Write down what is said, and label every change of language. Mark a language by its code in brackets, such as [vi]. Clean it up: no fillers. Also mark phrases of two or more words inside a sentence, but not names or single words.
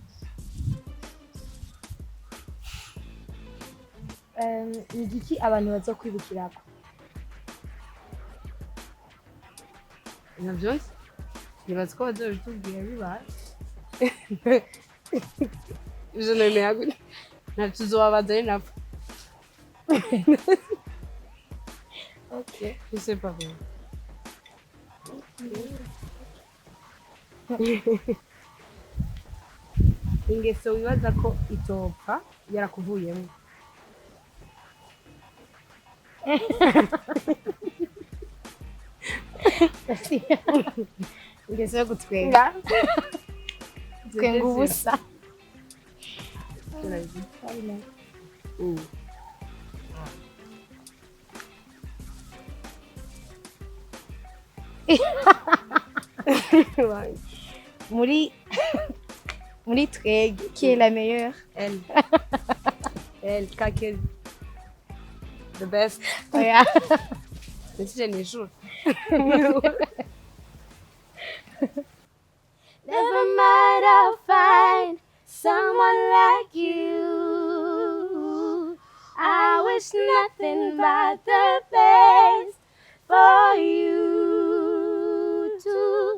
[rn] Ni igiki abantu bazokwibukirako? Navyo nzi. Nibaza ko bazobitubwira bibaye. Ivyo nemera gute? Ntavyo tuzobabaza ari navyo. Okay. [fr] Je sais pas vraiment. [rn] Ingeso wibaza ko itopfa yarakuvuyemo? Ingeso yo gutwenga. Gutwenga ubusa. Muri twege, [fr] qui est la meilleure? Elle. Elle, Kakel. [en] The best. Oh yeah. [fr] C'est une jour. [en] Never mind, I'll find someone like you. I wish nothing but the best for you too.